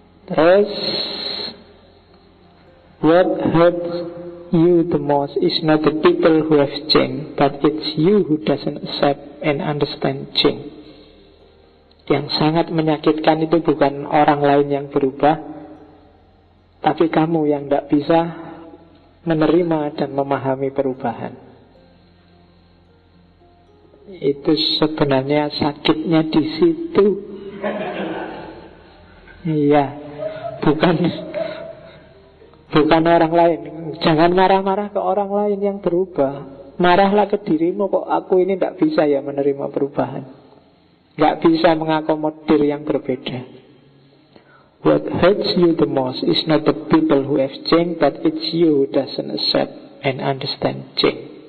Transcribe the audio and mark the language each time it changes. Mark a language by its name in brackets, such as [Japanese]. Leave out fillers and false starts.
[English] Terus, what hurts you the most is not the people who have changed, but it's you who doesn't accept and understand change. [Indonesian] Yang sangat menyakitkan itu bukan orang lain yang berubah, tapi kamu yang tidak bisa menerima dan memahami perubahan. Itu sebenarnya sakitnya di situ. Iya, bukan orang lain. Jangan marah-marah ke orang lain yang berubah. Marahlah ke dirimu, kok aku ini tidak bisa ya menerima perubahan, tidak bisa mengakomodir yang berbeda. [English] What hurts you the most is not the people who have changed, but it's you who doesn't accept and understand change.